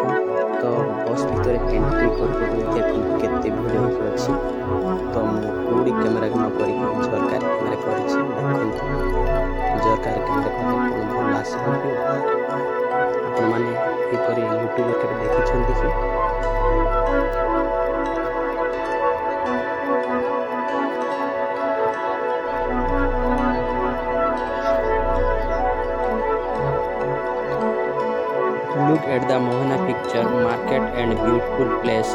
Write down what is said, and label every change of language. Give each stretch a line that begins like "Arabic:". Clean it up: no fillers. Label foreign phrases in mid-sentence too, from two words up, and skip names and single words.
Odia: ତ ବସ୍ ଭିତରେ ଏଣ୍ଟ୍ରି କରୁ ଦେଖନ୍ତୁ କେତେ ଭିଡ଼ ହେଇକି ଅଛି। ତ ମୁଁ କୋଉଠି କ୍ୟାମେରା ନ କରିକି ଝରକାରେ କ୍ୟାମେରା କରିଛି। ଦେଖନ୍ତୁ ଝରକାରେ କ୍ୟାମେରା କଲେ କ'ଣ ଭଲ ଆସିବ କି? ଆପଣମାନେ ଏପରି ୟୁଟ୍ୟୁବରେ କେବେ ଦେଖିଛନ୍ତି କି?
English: Look at the Mohana picture, market and beautiful place.